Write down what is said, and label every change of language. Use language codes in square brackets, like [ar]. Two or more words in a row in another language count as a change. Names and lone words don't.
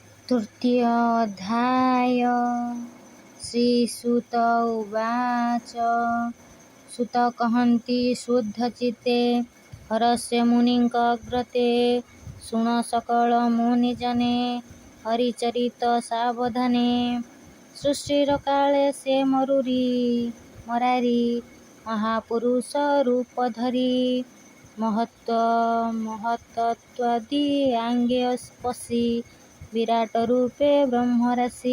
[sa] तृतीय अध्याय। श्रीसुत उवाच। [or] ସୁତ କହନ୍ତି ଶୁଦ୍ଧଚିତ୍ତେ ହରସ୍ୟ ମୁନିଙ୍କ ଅଗ୍ରତେ ଶୁଣ ସକଳ ମୁନିଜନେ ହରିଚରିତ ସାବଧାନେ। ସୃଷ୍ଟିର କାଳେ ସେ ମରାରି ମହାପୁରୁଷ ରୂପ ଧରି ମହତ୍ତତ୍ୱାଦି ଆଙ୍ଗେ ପଶି ବିରାଟ ରୂପେ ବ୍ରହ୍ମରାଶି।